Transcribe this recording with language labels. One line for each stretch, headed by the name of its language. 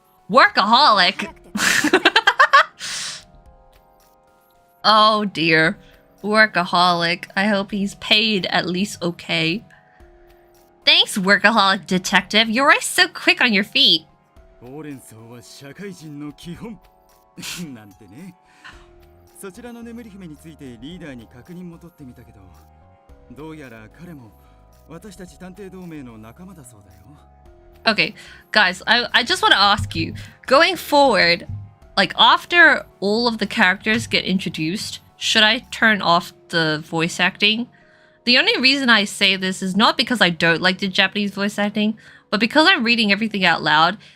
English: Workaholic! Oh dear. Workaholic. I hope he's paid at least okay. Thanks, Workaholic Detective. You're always so quick on your feet.
Japanese: ほうれん草は社会人の基本なんてね。そちらの眠り姫についてリーダーに確認も取ってみたけど、どうやら彼も私たち探偵同盟の仲間だそうだよ。
English: Okay, guys, I just want to ask you, going forward, like after all of the characters get introduced, should I turn off the voice acting? The only reason I say this is not because I don't like the Japanese voice acting, but because I'm reading everything out loud.